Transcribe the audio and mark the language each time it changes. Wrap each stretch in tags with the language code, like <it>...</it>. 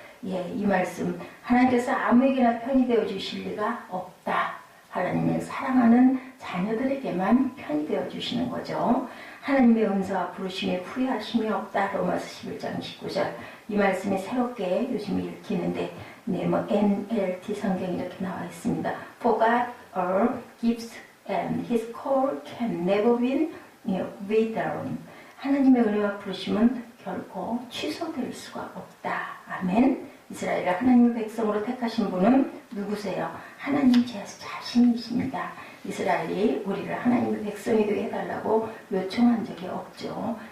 <ko>이 말씀, 하나님께서 아무에게나 편이 되어 주실 리가 없다. 하나님을 사랑하는 자녀들에게만 편이 되어 주시는 거죠. 하나님의 은사와 부르심에 후회하심이 없다. 로마서 11장 19절. 이 말씀이 새롭게 요즘 읽히는데 NLT 성경이 이렇게 나와 있습니다.</ko> <en>For God are gifts and His call can never be withdrawn.</en> <ko>하나님의 은혜와 부르심은 결코 취소될 수가 없다. 아멘. 이스라엘을 하나님의 백성으로 택하신 분은 누구세요? 하나님 자신이십니다. 이스라엘이 우리를 하나님의 백성이 되게 해달라고 요청한 적이 없죠.</ko>